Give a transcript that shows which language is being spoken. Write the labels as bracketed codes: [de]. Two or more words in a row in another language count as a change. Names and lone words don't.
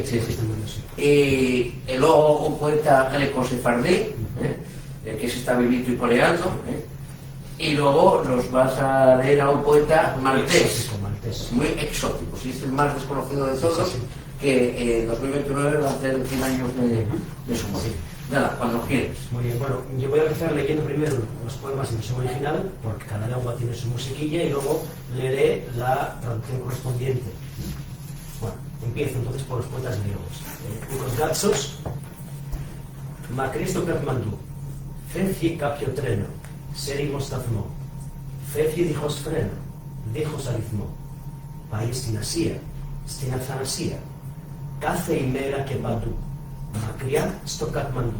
[es] Y luego un poeta greco-sefardí, que se está vivito y coleando, y luego nos vas a leer a un poeta maltés, muy exótico, si es el más desconocido de todos, que en 2029 va a hacer 100 años de su muerte. Nada, cuando quieres. Muy bien, bueno, yo voy a empezar leyendo primero los poemas en versión original, porque cada lengua tiene su musiquilla, y luego leeré la traducción correspondiente. Bueno, empiezo entonces por los poetas griegos. Nikos Gatsos, [el] Μακρύς Κατμαντού, φεύγει κάποιο τρένο, σε ρίγο σταθμό, φεύγει δίχως φρένο, δίχως αριθμό, πάει στην Ασία, στην Αθανασία, κάθε ημέρα και παντού, μακριά στο Κατμαντού.